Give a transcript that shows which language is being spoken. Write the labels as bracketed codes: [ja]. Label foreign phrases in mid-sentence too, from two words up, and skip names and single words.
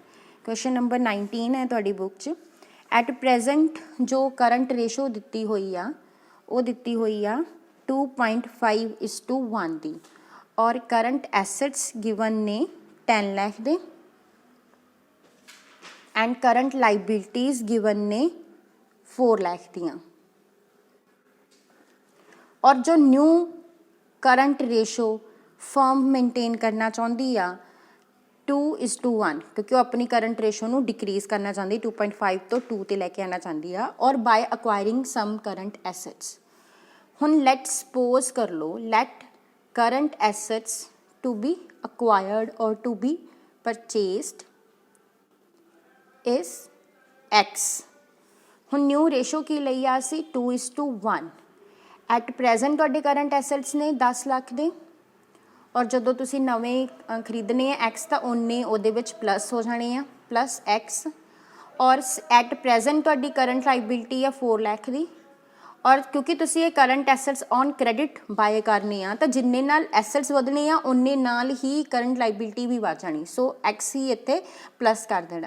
[en] question number [pa] 19 ਹੈ ਤੁਹਾਡੀ ਬੁੱਕ 'ਚ। [en] at present [pa] जो [en] current ratio [pa] ਦਿੱਤੀ ਹੋਈ ਆ ਵੋ ਦਿੱਤੀ ਹੋਈ ਆ 2.5:1 ਦੀ ਔਰ [en] current assets given [pa] ਨੇ 10 ਲੱਖ ਦੇ ਐਂਡ [en] current liabilities given [pa] ਨੇ 4 ਲੱਖ ਦੀਆਂ। ਔਰ ਜੋ [en] new current ratio firm maintain [pa] ਕਰਨਾ ਚਾਹੁੰਦੀ ਆ 2:1 ਕਿਉਂਕਿ ਵੋ ਆਪਣੀ [en] current ratio [pa] ਨੂੰ ਡਿਕਰੀਜ਼ ਕਰਨਾ ਚਾਹੁੰਦੀ 2.5 ਤੋਂ 2 ਤੇ ਲੈ ਕੇ ਆਣਾ ਚਾਹੁੰਦੀ ਆ ਔਰ [en] by acquiring some current assets. ਹੁਣ let suppose [pa] ਕਰ ਲਓ [en] ਲੈਟ current assets to be acquired or to be purchased is x। [pa] ਹੁਣ [en] new ratio [pa] ਕੀ ਲਈ ਆ ਸੀ 2:1। [en] at present [pa] ਤੁਹਾਡੇ [en] current assets [pa] ਨੇ 10 ਲੱਖ ਦੇ ਔਰ ਜਦੋਂ ਤੁਸੀਂ ਨਵੇਂ ਖਰੀਦਣੇ ਆ ਐਕਸ ਤਾਂ ਉਹਨੇ ਉਹਦੇ ਵਿੱਚ ਪਲੱਸ ਹੋ ਜਾਣੇ ਆ [en] plus x [pa] ਔਰ [en] at present [pa] ਤੁਹਾਡੀ [en] current liability [pa] ਆ 4 ਲੱਖ ਦੀ ਔਰ ਕਿਉਂਕਿ ਤੁਸੀਂ ਇਹ [en] current assets on credit buy [pa] ਕਰਨੇ ਆ ਤਾਂ ਜਿੰਨੇ ਨਾਲ ਐਸੈਟਸ ਵਧਣੇ ਆ ਉਹਨੇ ਨਾਲ ਹੀ [en] current liability [pa] ਵੀ ਵੱਧ ਜਾਣੀ [en] so x [pa] ਹੀ ਇੱਥੇ ਪਲੱਸ ਕਰ ਦੇਣਾ।